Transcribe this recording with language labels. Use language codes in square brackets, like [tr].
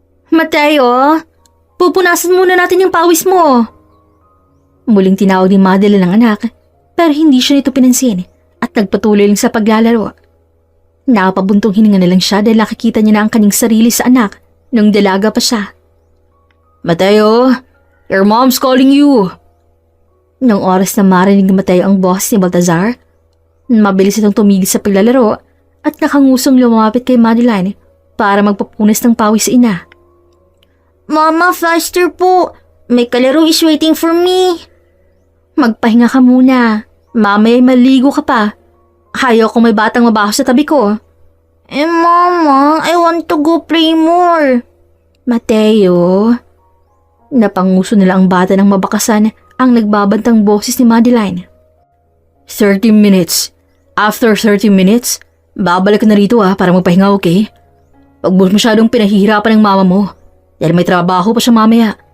[tl] Mateo, pupunasan muna natin yung pawis mo. Muling tinawag ni Madeline ang anak, pero hindi siya nito pinansin at nagpatuloy lang sa paglalaro. Nakapabuntong hininga na lang siya dahil nakikita niya na ang kanyang sarili sa anak nung dalaga pa siya. [en] Mateo, your mom's calling you. [tl] Nung oras na marinig ni Mateo ang boss ni Baltazar, mabilis itong tumigil sa paglalaro at nakangusong lumapit kay Madeline para magpapunas ng pawis sa ina. [en] Mama, faster po. [tl] May kalaro [en] is waiting for me. [tl] Magpahinga ka muna. Mamaya maligo ka pa. Ayaw kung may batang mabaho sa tabi ko. [en] Mama, I want to go play more. Mateo. [tl] Napanguso nila ang bata ng mabakasan ang nagbabantang boses ni Madeline. [en] 30 minutes. After 30 minutes, [tl] babalik ka na rito para magpahinga, okay? Huwag mo masyadong pinahihirapan ng mama mo dahil may trabaho pa siya mamaya.